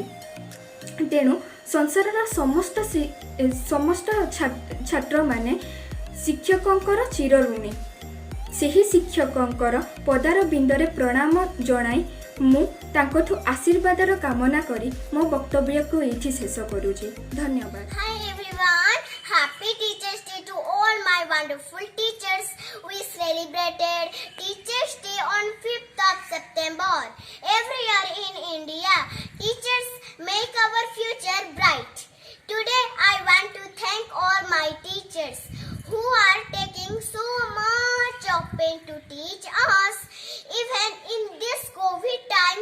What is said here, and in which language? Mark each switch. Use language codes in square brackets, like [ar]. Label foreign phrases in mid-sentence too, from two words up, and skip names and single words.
[or] ତେଣୁ ସଂସାରର ସମସ୍ତ ଛାତ୍ରମାନେ ଶିକ୍ଷକଙ୍କର ଚିରଋଣୀ। ସେହି ଶିକ୍ଷକଙ୍କର ପଦାର ବିନ୍ଦରେ ପ୍ରଣାମ ଜଣାଇ ମୁଁ ତାଙ୍କଠୁ ଆଶୀର୍ବାଦର କାମନା କରି ମୋ ବକ୍ତବ୍ୟକୁ ଏଇଠି ଶେଷ କରୁଛି। ଧନ୍ୟବାଦ। [en] Hi everyone, happy Teachers Day to all my wonderful teachers. We celebrated Teachers Day on 5th of September. Every year in India, teachers make our future bright. Today I want to thank all my teachers who are taking so much of pain to teach us, even in this COVID time.